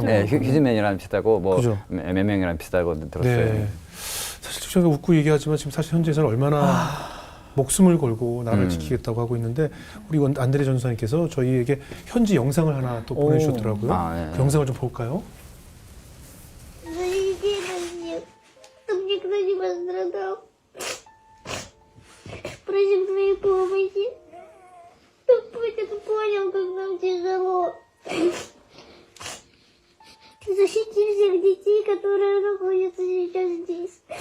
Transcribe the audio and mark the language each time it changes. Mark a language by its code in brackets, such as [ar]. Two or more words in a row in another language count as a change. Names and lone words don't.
[ko] 네, 휴즈맨이랑 비슷하고 뭐 그죠? 몇 명이랑 비슷하고 들었어요. 네. 사실 저희가 웃고 얘기하지만 지금 사실 현재에서는 얼마나 목숨을 걸고 나라를 지키겠다고 하고 있는데 우리 안드레 전사님께서 저희에게 현지 영상을 하나 또 보내주셨더라고요. 네. 그 영상을 좀 볼까요? [ru] Чтобы никто не пострадал. Просим твоей помощи. Чтоб Путин понял, как нам тяжело. Защити всех детей, которые находятся сейчас здесь.